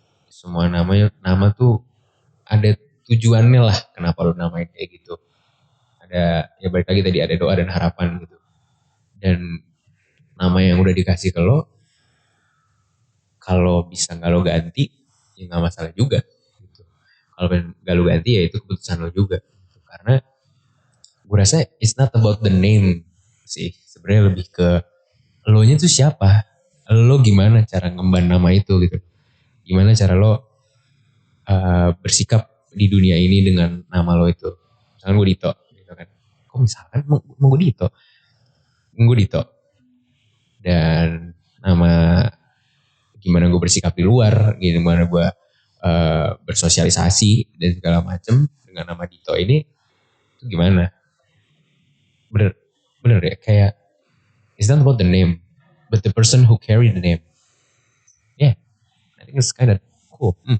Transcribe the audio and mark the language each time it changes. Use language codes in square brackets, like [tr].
[id] Semua nama tuh ada tujuannya lah kenapa lo namain kayak gitu. Ada ya balik lagi tadi ada doa dan harapan gitu. Dan nama yang udah dikasih ke lo kalau bisa gak lo ganti ya gak masalah juga gitu. Kalau gak lo ganti ya itu keputusan lo juga gitu. Karena gue rasa [en] it's not about the name [id] sih. Sebenarnya lebih ke lo nya tuh siapa. Lo gimana cara ngemban nama itu gitu. Gimana cara lo bersikap di dunia ini dengan nama lo itu. Misalkan gue Dito gitu kan. Kok misalkan mau gue Dito. Gue Dito. Dan nama gimana gue bersikap di luar, gimana gue bersosialisasi dan segala macem dengan nama Dito ini itu gimana? Bener ya kayak [en] it's not about the name but the person who carry the name. Yeah, I think it's kind of cool.